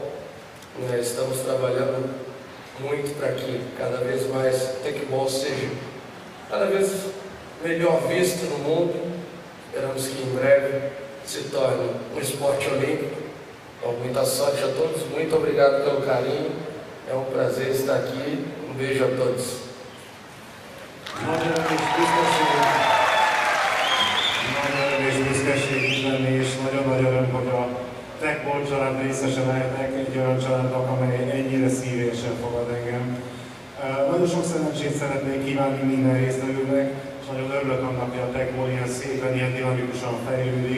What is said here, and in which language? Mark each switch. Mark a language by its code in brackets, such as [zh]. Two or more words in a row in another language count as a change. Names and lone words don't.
[pt] Estamos trabalhando muito para que cada vez mais o Teqball seja cada vez melhor visto no mundo. Esperamos que em breve se torne um esporte olímpico. Então, muita sorte a todos, muito obrigado pelo carinho, é um prazer estar aqui, um beijo a todos. [hu] Nagyon büszkeség lenni, és nagyon nagy öröm, hogy a Teqball család részese lehetek, egy olyan családnak, amely ennyire szívesen fogad engem. Nagyon sok szerencsét szeretnék kívánni minden résztvevőnek, és nagyon örülök annak, hogy a Teqball ilyen szépen, ilyen dinamikusan fejlődik.